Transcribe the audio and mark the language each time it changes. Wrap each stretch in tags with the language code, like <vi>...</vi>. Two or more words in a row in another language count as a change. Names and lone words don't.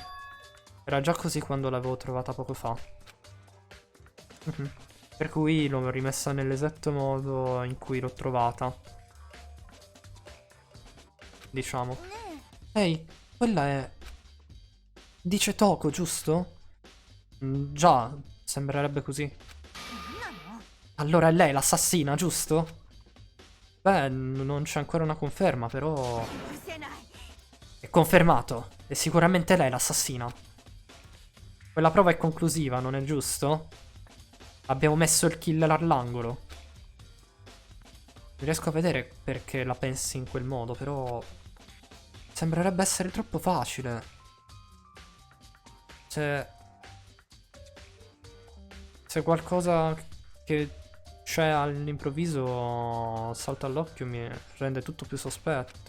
<it>Era già così quando l'avevo trovata poco fa. Per cui l'ho rimessa nell'esatto modo in cui l'ho trovata. Diciamo.</it> <ja>ね</ja> <it>Ehi, quella è... Dice Toko, giusto? Già, sembrerebbe così.</it> <ja>えなんなの</ja> <it>Allora è lei l'assassina, giusto? Beh, non c'è ancora una conferma, però...</it> <ja>許せない</ja> <it>È confermato. È sicuramente lei l'assassina. Quella prova è conclusiva, non è giusto? Abbiamo messo il killer all'angolo. Non riesco a vedere perché la pensi in quel modo, però... Sembrerebbe essere troppo facile. Se qualcosa che c'è all'improvviso salta all'occhio mi rende tutto più sospetto.</it>